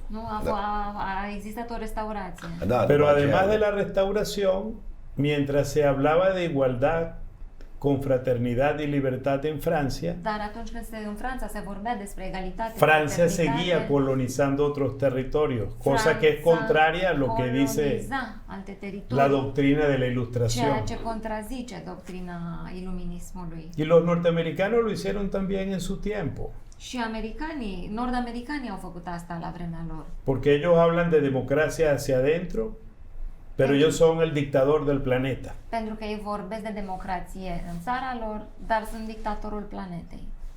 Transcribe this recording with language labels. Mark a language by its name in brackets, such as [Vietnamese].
[Romanian] Nu, a existat o restaurație. Da, [Spanish] pero además de la restauración, mientras se hablaba de igualdad, confraternidad y libertad en Francia, [Romanian] dar atunci când în Franța se vorbea despre egalitate, [Spanish] Francia seguía colonizando otros territorios, cosa que es contraria a lo que dice la doctrina de la Ilustración. [Romanian] Ceea ce contrazice doctrina iluminismului. [Spanish] Y los norteamericanos lo hicieron también en su tiempo. [Romanian] Și nord-americanii au făcut asta la vremea lor. [Spanish] Porque ellos hablan de democracia hacia adentro, pero ellos son el dictador del planeta. [Romanian] Pentru că ei vorbesc de democrație în țara lor, dar sunt dictatorul planetei.